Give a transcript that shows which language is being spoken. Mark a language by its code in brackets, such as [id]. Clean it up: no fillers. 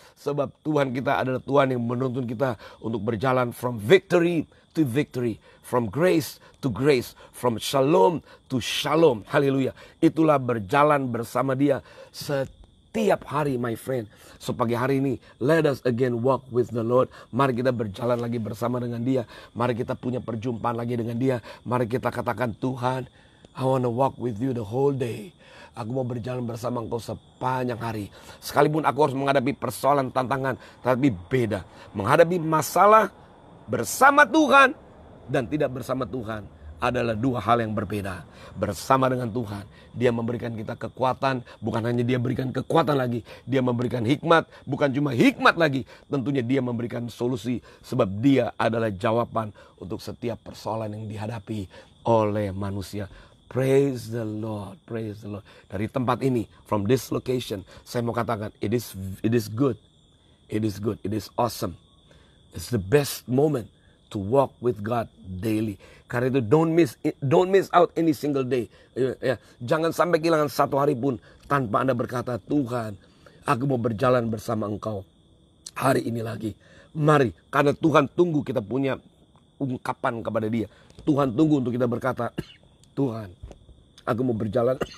[id] Sebab Tuhan kita adalah Tuhan yang menuntun kita untuk berjalan [en] from victory to victory. From grace to grace. From shalom to shalom. Haleluya. [id] Itulah berjalan bersama Dia setiap hari, [en] my friend. So [id] pagi hari ini, [en] let us again walk with the Lord. [id] Mari kita berjalan lagi bersama dengan Dia. Mari kita punya perjumpaan lagi dengan Dia. Mari kita katakan, Tuhan, [en] I want to walk with you the whole day. [id] Aku mau berjalan bersama Engkau sepanjang hari. Sekalipun aku harus menghadapi persoalan, tantangan, tapi beda. Menghadapi masalah bersama Tuhan dan tidak bersama Tuhan adalah dua hal yang berbeda. Bersama dengan Tuhan, Dia memberikan kita kekuatan. Bukan hanya Dia berikan kekuatan lagi, Dia memberikan hikmat. Bukan cuma hikmat lagi, tentunya Dia memberikan solusi. Sebab Dia adalah jawaban untuk setiap persoalan yang dihadapi oleh manusia. [en] Praise the Lord, praise the Lord. [id] Dari tempat ini, [en] from this location, [id] saya mau katakan, [en] it is good. It is good, it is awesome. It's the best moment to walk with God daily. [id] Karena itu [en] don't miss out any single day. [id] Ya, jangan sampai kehilangan satu hari pun tanpa Anda berkata, Tuhan, aku mau berjalan bersama Engkau hari ini lagi. Mari, karena Tuhan tunggu kita punya ungkapan kepada Dia. Tuhan tunggu untuk kita berkata, Tuhan, aku mau berjalan.